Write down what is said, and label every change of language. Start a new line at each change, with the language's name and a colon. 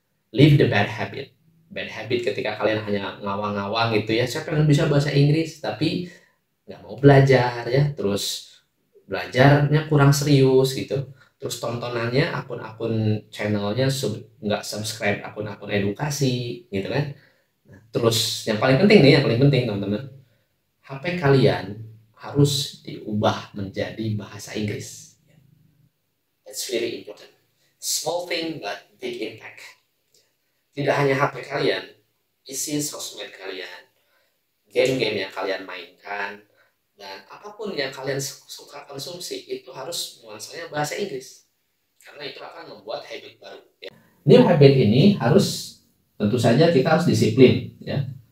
English: Leave the bad habit.
Indonesian: Bad habit ketika kalian hanya ngawang-ngawang gitu ya, saya pengen bisa bahasa Inggris tapi nggak mau belajar ya, terus belajarnya kurang serius gitu, terus tontonannya akun-akun channelnya nggak subscribe akun-akun edukasi gitu kan. Nah, terus yang paling penting nih, yang paling penting teman-teman, HP kalian harus diubah menjadi bahasa Inggris.
English: That's very important. Small thing but big impact.
Indonesian: Tidak hanya HP kalian, isi sosmed kalian, game-game yang kalian mainkan, dan apapun yang kalian suka konsumsi itu harus nuansanya bahasa Inggris. Karena itu akan membuat habit baru. Ya. New habit ini harus, tentu saja kita harus disiplin. Ya.